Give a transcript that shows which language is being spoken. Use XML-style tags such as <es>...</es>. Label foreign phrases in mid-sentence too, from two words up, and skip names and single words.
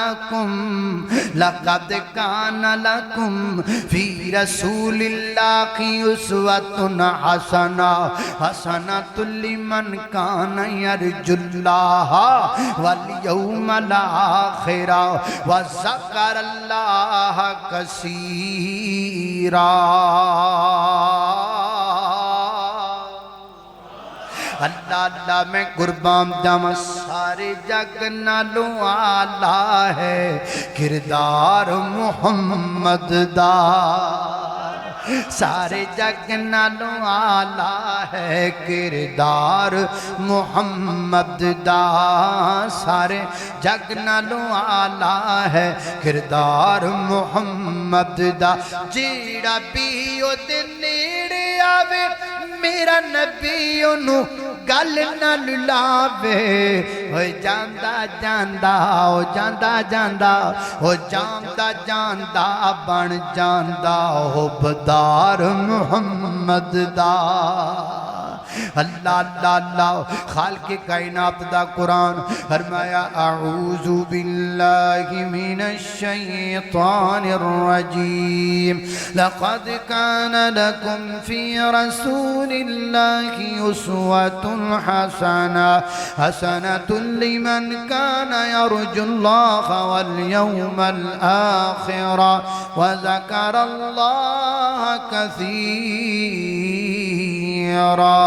<ar>لکم فی رسول اللہ کی اسوۃ حسنہ حسنۃ لمن کان یرجو اللہ والیوم الآخر وذکر اللہ کثیرا اللہ اللہ</ar> <pa>میں قربان جاواں سارے جگ نالوں آلہ ہے کردار محمد دا سارے جگ نالوں آلہ ہے کردار محمد دا سارے جگ نالوں آلہ ہے کردار محمد دا جیڑا بھی او دے نیڑے آوے میرا نبی انہوں گل نہ لاوے ہوئے جاندہ جاندہ ہو جاندہ جاندہ ہو جاندہ جاندہ بن جاندہ ہو بدار محمد دا اللہ اللہ اللہ خالق کائنات دا قرآن</pa> <ar>فرمایا اعوذ باللہ من الشیطان الرجیم لقد کان لکم فی رسول اللہ اسوۃ حسنہ حسنۃ لمن کان یرجو اللہ والیوم الآخر وذکر اللہ کثیرا</ar>